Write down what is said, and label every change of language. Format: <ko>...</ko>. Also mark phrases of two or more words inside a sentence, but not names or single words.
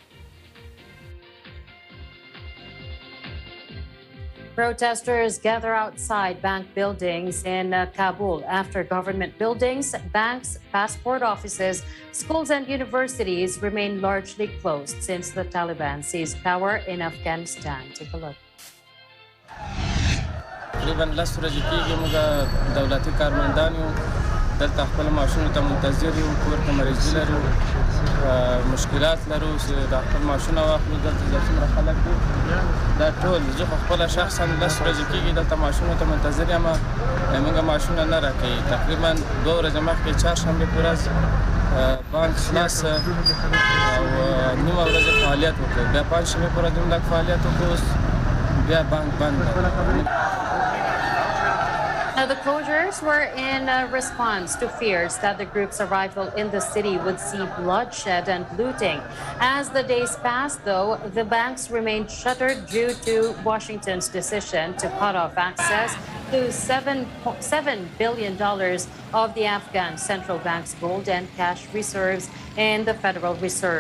<en>Protesters gather outside bank buildings in Kabul after government buildings, banks, passport offices, schools and universities remain largely closed since the Taliban seized power in Afghanistan. Take a look.</en> <ps>تقریبا لس ورځې کېږي موږ دولتي کارمندان یو دلته خپل معاشونو ته منتظر یو کور کې مریضي لرو مشکلات لرو چې د خپل معاشونه واخلو دلته څومره خلک دي دا ټول زه خو خپله شخصا لس ورځې کېږي دلته معاشونو ته منتظر یم موږ معاشونه نه راکوي تقریبا 2 ورځې مخکې چهارشنبې په ورځ بانک خلاص او نیمه ورځ فعالیت وکړو بیا پنجشنبې په ورځ هم لږ فعالیت وکړو اوس بیا بانک بند دی.</ps> <en>Now, the closures were in response to fears that the group's arrival in the city would see bloodshed and looting. As the days passed, though, the banks remained shuttered due to Washington's decision to cut off access to $7 billion of the Afghan central bank's gold and cash reserves in the Federal Reserve.</en>